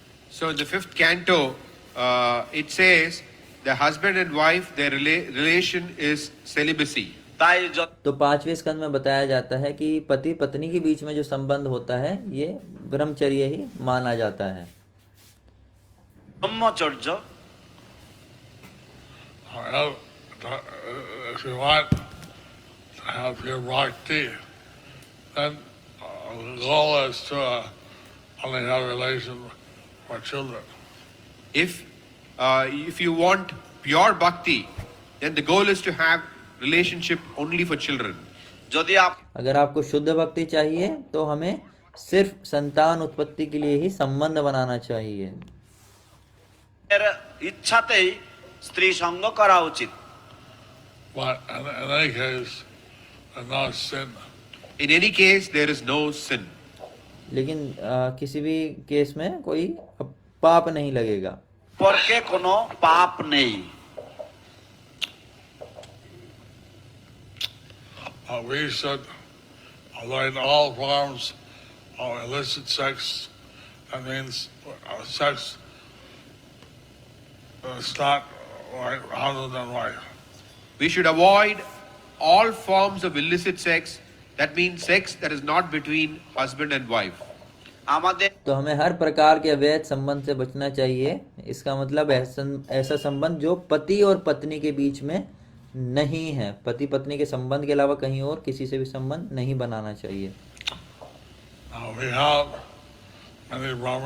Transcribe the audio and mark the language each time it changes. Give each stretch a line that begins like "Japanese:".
English: So in the 5th canto, it says the husband and wife, their relation is celibacy.
Bangla: তাই য-
Hindi: तो 5वें स्कंद में बताया जाता है कि पति पत्नी के बीच में जो संबंध होता है ये ब्रह्मचर्य ही माना जाता है। ब्रह्मचर्य
English: However, if you want to have your bhakti, then the goal is to only have a relation with children. If you want pure bhakti, then the goal is to have relationship only for children.
Bangla: যদি
Hindi: अगर आपको शुद्ध भक्ति चाहिए तो हमें सिर्फ संतान उत्पत्ति के लिए ही संबंध बनाना चाहिए।
Bangla: আপনার ইচ্ছাতেই স্ত্রী সঙ্গ করা উচিত,
English: But in any case, there's no sin. In any case, there is no sin.
Hindi: लेकिन किसी भी केस में कोई पाप नहीं लगेगा।
Bangla: সম্পর্কে কোনো পাপ নেই।
English: We should avoid all forms of illicit sex. That means sex is not like husband and wife. We should avoid all forms of illicit sex. That means sex that is not between husband and wife.
Bangla: আমাদের
Hindi: तो हमें हर प्रकार के अवैध संबंध से बचना चाहिए। इसका मतलब ऐसा संबंध जो पति और पत्नी के बीच में नहीं है। पति पत्नी के संबंध के अलावा कहीं और किसी से भी संबंध नहीं बनाना चाहिए।
English: We have many brahmacharis.